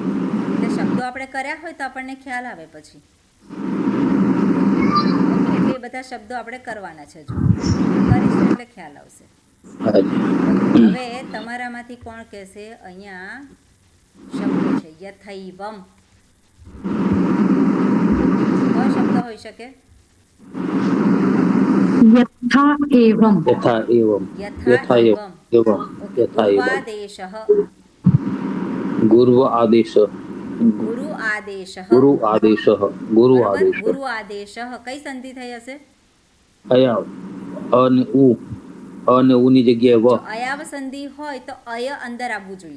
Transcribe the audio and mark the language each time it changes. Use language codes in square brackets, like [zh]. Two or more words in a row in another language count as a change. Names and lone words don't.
[gu] એટલે શબ્દો આપણે કર્યા હોય તો આપણને ખ્યાલ આવે પછી. એટલે એ બધા શબ્દો આપણે કરવાના છે. જો કરીશું એટલે ખ્યાલ આવશે. હાજી. હવે તમારામાંથી કોણ કહેશે અહીંયા શબ્દ છે યથૈવમ. કયો શબ્દ હોઈ શકે? [sa] यथा एवं यथा एवम. यथा एवम. यथा एवम. [gu] ગુરુવાદેશઃ. ગુરુ આદેશ. ગુરુ આદેશઃ. ગુરુ આદેશ. ગુરુ બરાબર? આદેશ. ગુરુ આદેશઃ કઈ સંધિ થઈ હશે? અયા અને ઉ અને ઉની જગ્યાએ વ. જો અયાવ સંધિ હોય તો અય અંદર આવવું જોઈએ.